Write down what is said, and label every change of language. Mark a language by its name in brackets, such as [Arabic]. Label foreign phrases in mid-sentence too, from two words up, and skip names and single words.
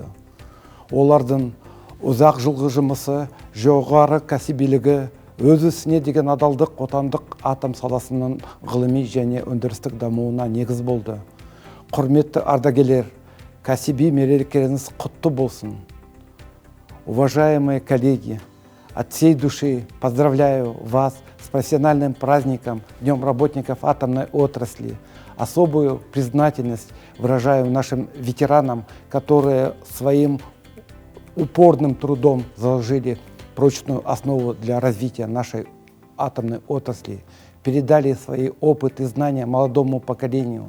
[Kazakh] Олардың ұзақ жылғы жұмысы, жоғары кәсібилігі, өз ісіне деген адалдық отандық атом саласының ғылыми және өндірістік дамуына негіз болды. Құрметті ардагерлер, кәсіби мерекелеріңіз құтты болсын. [Russian] Уважаемые коллеги, от всей души поздравляю вас с профессиональным праздником, Днем работников атомной отрасли. Особую признательность выражаю нашим ветеранам, которые своим упорным трудом заложили прочную основу для развития нашей атомной отрасли, передали свои опыт и знания молодому поколению.